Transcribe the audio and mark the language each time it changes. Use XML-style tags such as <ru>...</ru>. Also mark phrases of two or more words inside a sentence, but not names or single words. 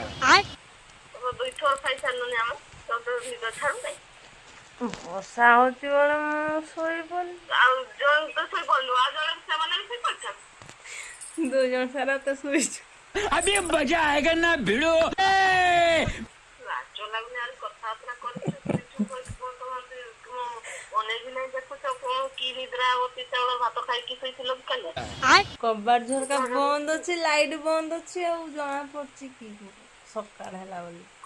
<or>ବର୍ଷା ହଉଛି ବେଳେ ମୁଁ ଶୋଇପଡିଲି ଦୁଇ ଜଣ ସାରା ତ ଶୋଇଛୁ।</or> <hi>अभी मजा आएगा ना भिड़ो</hi> <or>କବାଟ ଝରକା ବନ୍ଦ ଅଛି ଲାଇଟ ବନ୍ଦ ଅଛି ଆଉ ଜଣା ପଡୁଛି କି ସକାଳ ହେଲା ବୋଲି</or>